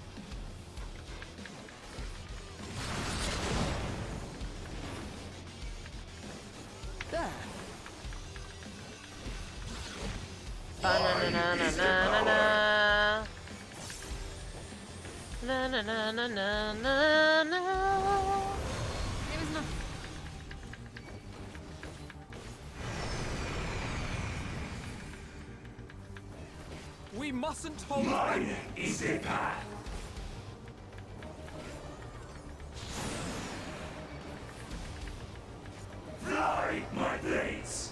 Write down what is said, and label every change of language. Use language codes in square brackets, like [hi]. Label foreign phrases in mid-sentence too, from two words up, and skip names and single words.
[en] There! Ba-na-na-na-na-na-na-na. Na-na-na-na-na-na-na. It was not. We mustn't hold. Mine is the path. Fly, my blades.